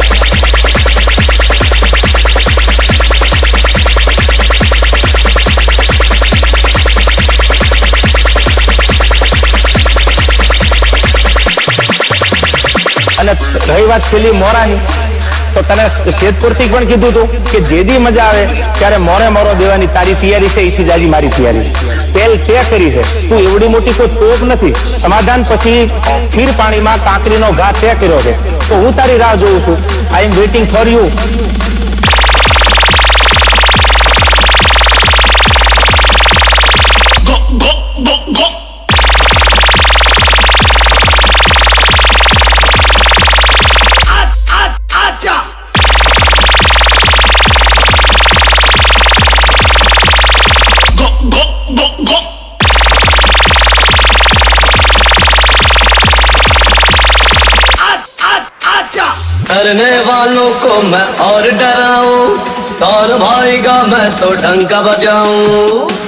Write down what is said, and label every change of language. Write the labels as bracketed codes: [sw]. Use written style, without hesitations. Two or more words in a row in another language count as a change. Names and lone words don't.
[gu] અને રહી વાત છેલ્લી મોરાની, તો તને સ્ટેજ પરથી પણ કીધું હતું કે જેદી મજા આવે ત્યારે મોરે મોરો દેવાની તારી તૈયારી છે, એથી જાજી મારી તૈયારી છે. પેલ તે કરી છે, તું એવડી મોટી કોઈ તોપ નથી. સમાધાન પછી સ્થિર પાણીમાં કાંકરીનો ઘા તે કર્યો છે, તો હું તારી રાહ જોઉં છું. [en] I am waiting for you. Go, go, go, go. Acha. Go, go, go, go. Acha. [hi] डरने वालों को मैं और डराऊं, और भाईगा मैं तो डंका बजाऊं.